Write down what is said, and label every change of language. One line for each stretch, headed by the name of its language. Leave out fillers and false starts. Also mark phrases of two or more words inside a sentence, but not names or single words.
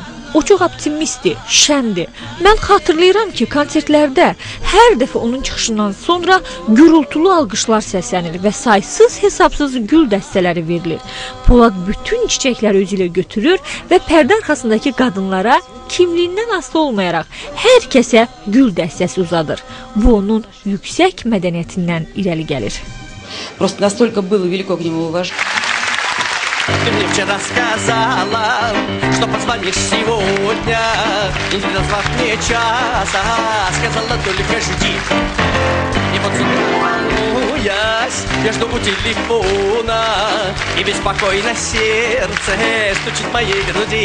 Azerbaijani: O çox optimistdir, şəndir. Mən xatırlayıram ki, konsertlərdə hər dəfə onun çıxışından sonra gürültülü alqışlar səslənir və saysız hesabsız gül dəstələri verilir. Polad bütün çiçəkləri özü ilə götürür və pərdə arxasındakı qadınlara kimliyindən asılı olmayaraq hər kəsə gül dəstəsi uzadır. Bu onun yüksək mədəniyyətindən irəli gəlir.
Russian: Просто настолько было велико к нему уважение. Ты мне вчера сказала, что позвонишь сегодня, и не назвав мне часа, сказала только жди. И вот с утра волнуясь, я жду у телефона, и беспокойно сердце стучит в моей груди.